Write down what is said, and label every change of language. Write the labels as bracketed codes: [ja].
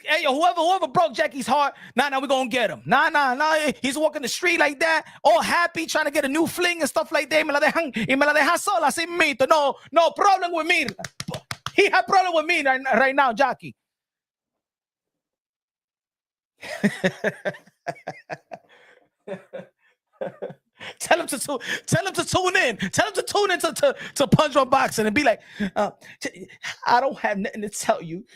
[en] Hey, yo, whoever broke Jackie's heart, now we're going to get him. Nah. He's walking the street like that, all happy, trying to get a new fling and stuff like that. [es] Y me la dejan sola, así mito. [en] No problem with me. He had problem with me right now, Jackie. Tell him to tune in. Tell him to tune in to Punch Drunk Boxing and be like, I don't have nothing to tell you.